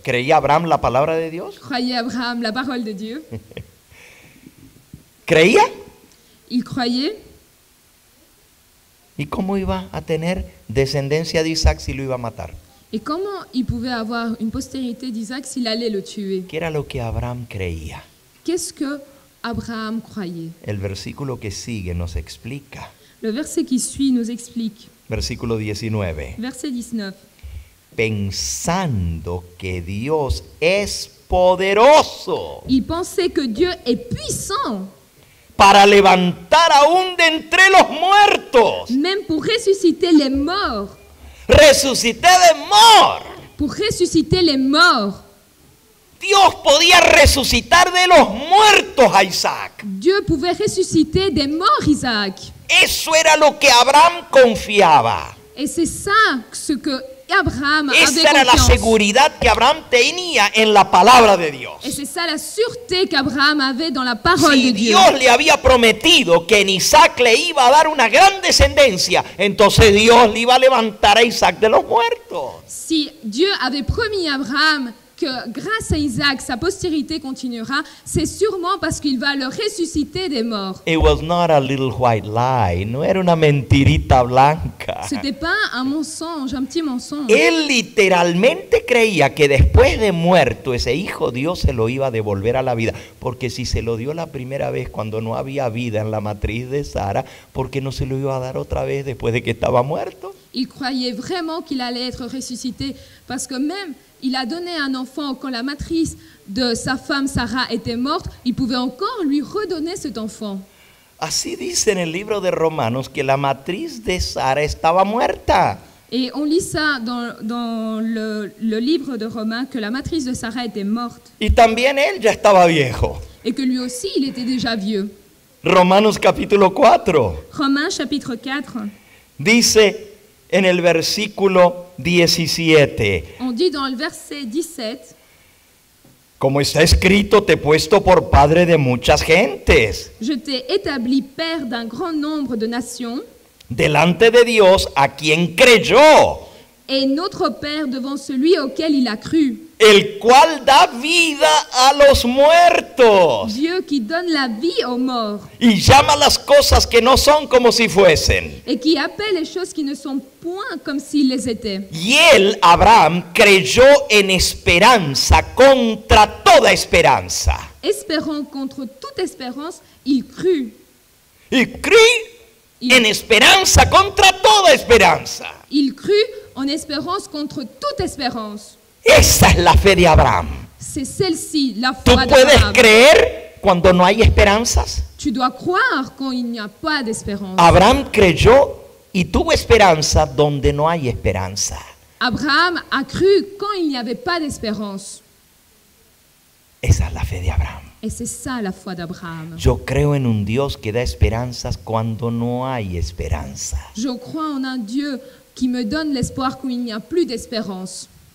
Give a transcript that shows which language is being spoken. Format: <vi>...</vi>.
<es>¿Creía Abraham la palabra de Dios?</es> <fr>Croyait Abraham la parole de Dieu?</fr> <es>¿Creía?</es> <fr>Il croyait.</fr> <es>¿Y cómo iba a tener descendencia de Isaac si lo iba a matar?</es> <fr>Et comment il pouvait avoir une postérité d'Isaac s'il allait le tuer?</fr> <es>¿Qué era lo que Abraham creía?</es> <fr>Qu'est-ce que Abraham croyait?</fr> <es>El versículo que sigue nos explica.</es> <fr>Le verset qui suit nous explique.</fr> <es>Versículo 19.</es> <fr>Verset 19.</fr> <es>Pensando que Dios es poderoso</es> <fr>Il pensait que Dieu est puissant,</fr> <es>para levantar aún de entre los muertos.</es> <fr>même pour ressusciter les morts.</fr> <es>Resucité de mort.</es> <fr>Pour ressusciter les morts.</fr> <es>Dios podía resucitar de los muertos a Isaac.</es> <fr>Dieu pouvait ressusciter des morts Isaac.</fr> <es>Eso era lo que Abraham confiaba.</es> <fr>Et c'est ça ce que Abraham avait</fr> <es>Esa era la</es> <fr>confiance.</fr> <es>seguridad que Abraham tenía en la palabra de Dios.</es> <fr>Et c'est ça la sûreté qu'Abraham avait dans la parole</fr> <es>Si</es> <fr>de Dieu.</fr> <es>Dios le había prometido que en Isaac le iba a dar una gran descendencia, entonces Dios le iba a levantar a Isaac de los muertos.</es> <fr>Si Dieu avait promis à Abraham que grâce à Isaac, sa postérité continuera, c'est sûrement parce qu'il va le ressusciter des morts.</fr> <en>It was not a little white lie,</en> <es>no era una mentirita blanca.</es> <fr>C'était pas un mensonge, un petit mensonge.</fr> <es>Él literalmente creía que después de muerto ese hijo Dios se lo iba a devolver a la vida, porque si se lo dio la primera vez cuando no había vida en la matriz de Sara, ¿por qué no se lo iba a dar otra vez después de que estaba muerto?</es> <fr>Il croyait vraiment qu'il allait être ressuscité parce que même il a donné un enfant quand la matrice de sa femme Sarah était morte, il pouvait encore lui redonner cet enfant.</fr> <es>Así dice en el libro de Romanos que la matriz de Sara estaba muerta.</es> <fr>Et on lit ça dans le livre de Romains, que la matrice de Sarah était morte</fr> <es>Y también él ya estaba viejo.</es> <fr>et que lui aussi, il était déjà vieux.</fr> <es>Romanos capítulo 4</es> <fr>Romains chapitre 4,</fr> <es>dice en el versículo 17.</es> <fr>on dit dans le verset 17,</fr> <es>Como está escrito, te he puesto por padre de muchas gentes,</es> <fr>« Je t'ai établi père d'un grand nombre de nations</fr> <es>delante de Dios a quien creyó,</es> <fr>et notre père devant celui auquel il a cru.</fr> <es>el cual da vida a los muertos</es> <fr>Dieu qui donne la vie aux morts</fr> <es>y llama las cosas que no son como si fuesen.</es> <fr>et qui appelle les choses qui ne sont point comme s'ils les étaient.</fr> <es>Y él, Abraham, creyó en esperanza contra toda esperanza.</es> <fr>Espérant contre toute espérance, il crut.</fr> <es>Y creí en esperanza contra toda esperanza.</es> <fr>Il crut en espérance contre toute espérance.</fr> <es>Esa es la fe de Abraham.</es> <fr>C'est celle-ci, la</fr> <es>Tú</es> <fr>foi</fr> <es>puedes</es> <fr>d'Abraham.</fr> <es>creer cuando no hay esperanzas.</es> <fr>Tu dois croire quand il n'y a pas d'espérance.</fr> <es>Abraham creyó y tuvo esperanza donde no hay esperanza.</es> <fr>Abraham a cru quand il n'y avait pas d'espérance.</fr> <es>Esa es la fe de Abraham.</es> <fr>Et c'est ça la foi d'Abraham.</fr> <es>Yo creo en un Dios que da esperanzas cuando no hay esperanza.</es> <fr>Je crois en un Dieu qui me donne l'espoir quand il n'y a plus d'espérance.</fr>